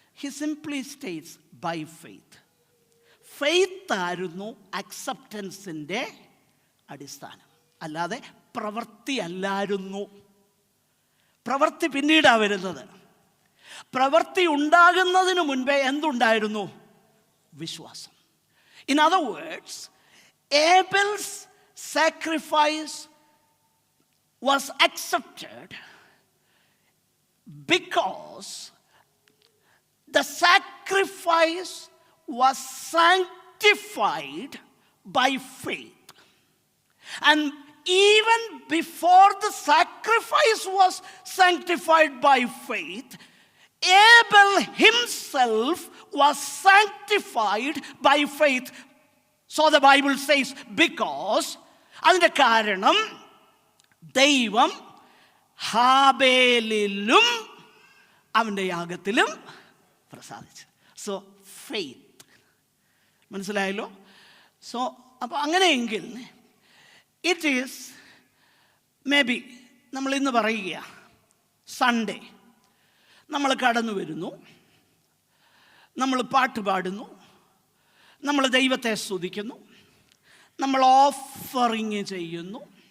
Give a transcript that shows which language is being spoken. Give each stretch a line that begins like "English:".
English: He simply states by faith.
Malayalam: Faith ആയിരുന്നു അക്സെപ്റ്റൻസിൻ്റെ അടിസ്ഥാനം, അല്ലാതെ പ്രവൃത്തി അല്ലായിരുന്നു. പ്രവൃത്തി പിന്നീടാണ് വരുന്നത്. പ്രവൃത്തി ഉണ്ടാകുന്നതിന് മുൻപേ എന്തുണ്ടായിരുന്നു? വിശ്വാസം.
English: In other words, Abel's sacrifice was accepted because the sacrifice was sanctified by faith. And even before the sacrifice was sanctified by faith, Abel himself was sanctified by faith. So the Bible says, because
Malayalam: അതിൻ്റെ കാരണം ദൈവം ഹാബേലിലും അവൻ്റെ യാഗത്തിലും പ്രസാദിച്ചു. So faith. മനസ്സിലായല്ലോ? So അപ്പോൾ അങ്ങനെയെങ്കിൽ
English: it is may be
Malayalam: നമ്മൾ ഇന്ന് പറയുക സൺഡേ നമ്മൾ കടന്നു വരുന്നു, നമ്മൾ പാട്ട് പാടുന്നു, നമ്മൾ ദൈവത്തെ സ്തുതിക്കുന്നു, നമ്മൾ ഓഫറിങ് ചെയ്യുന്നു.